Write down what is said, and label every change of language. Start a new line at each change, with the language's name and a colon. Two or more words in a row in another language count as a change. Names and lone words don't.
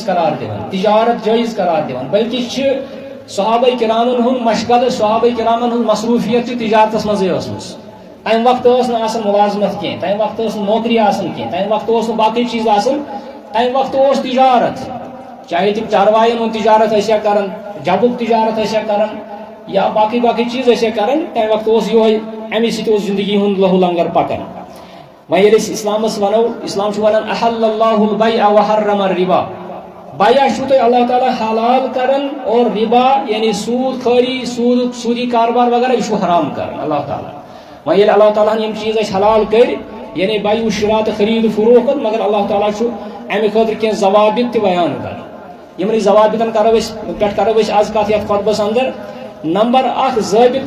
Kashmiri: قرار دِوان تجارت جٲیز قرار دِوان بلکہِ چھِ صحابہ کرامن ہُنٛد مشغلہٕ صحابہ کرامن ہُنٛد مصروفیت تہِ تجارتس منٛزٕے ٲسمٕژ تمہِ وقتہٕ ٲس نہٕ آسان مُلازمت کینٛہہ تمہِ وقتہٕ ٲس نہٕ نوکری آسان کینٛہہ تمہِ وقتہٕ اوس نہٕ باقٕے چیٖز آسان تمہِ وقتہٕ اوس تجارت چاہے تِم چاروایَن ہُنٛد تجارت ٲسیا کران جبُک تجارت ٲسیا کران یا باقٕے چیٖز ٲسیا کران تمہِ وقتہٕ اوس یِہوے امی سۭتۍ اوس زندگی ہُنٛد لہو لنگر پکان وۄنۍ ییٚلہِ أسۍ اسلامس ونو اسلام چھُ ونان
Arabic: احل اللہ البیع وحرم الربا
Kashmiri: بیع چھُو تۄہہِ اللہ تعالیٰ حلال کران اور ربا یعنی سود خٲری سودی کاربار وغیرہ یہِ چھُ حرام کران اللہ تعالیٰ وۄنۍ ییٚلہِ اللہ تعالیٰ ہن یِم چیٖز اَسہِ حلال کٔرۍ یعنی بیع و شرا تہٕ خریٖد فروخت مگر اللہ تعالیٰ چھُ امہِ خٲطرٕ کینٛہہ ضوابط تہِ بیان کران یِمنٕے ضوابطن پٮ۪ٹھ کرو أسۍ آز کتھ یتھ خۄطبس اندر نمبر اکھ ضٲبطہٕ